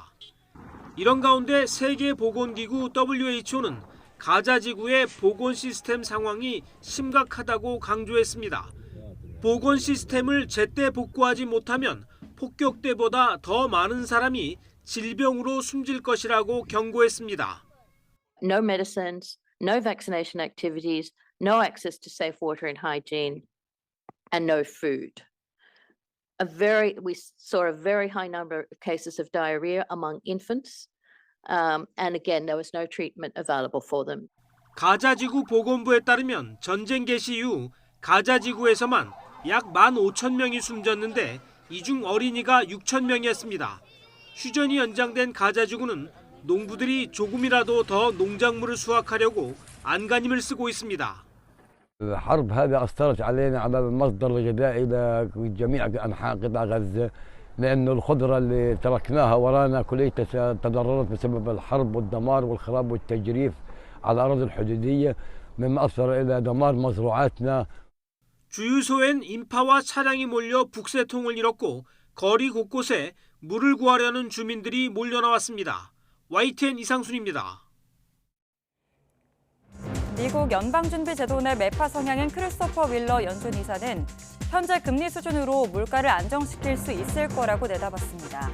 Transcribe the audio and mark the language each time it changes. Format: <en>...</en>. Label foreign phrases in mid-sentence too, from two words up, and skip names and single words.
<ko>이런 가운데 세계보건기구 WHO는 가자 지구의 보건 시스템 상황이 심각하다고 강조했습니다. 보건 시스템을 제때 복구하지 못하면 폭격 때보다 더 많은 사람이 질병으로 숨질 것이라고 경고했습니다.</ko> <en>No medicines, no vaccination activities, no access to safe water and hygiene, and no food. We saw a very high number of cases of diarrhea among infants, and again, there was no treatment available for them.</en> <ko>가자지구 보건부에 따르면 전쟁 개시 이후 가자지구에서만 약 15,000명이 숨졌는데 이 중 어린이가 6,000명이었습니다. 휴전이 연장된 가자지구는 농부들이 조금이라도 더 농작물을 수확하려고 안간힘을 쓰고 있습니다.</ko> <ar>الحرب هذه أثرت علينا على المصدر الغذائي لجميع أنحاء قطاع غزة لأنه الخضرة اللي تركناها ورانا كليتها تضررت بسبب الحرب والدمار والخراب والتجريف على الأراضي الحدودية مما أثر إلى دمار مزروعاتنا.</ar> <ko>주유소엔 인파와 차량이 몰려 북새통을 잃었고 거리 곳곳에 물을 구하려는 주민들이 몰려나왔습니다. YTN 이상순입니다. 미국 연방준비제도 내 매파 성향인 크리스토퍼 윌러 연준 이사는 현재 금리 수준으로 물가를 안정시킬 수 있을 거라고 내다봤습니다.</ko>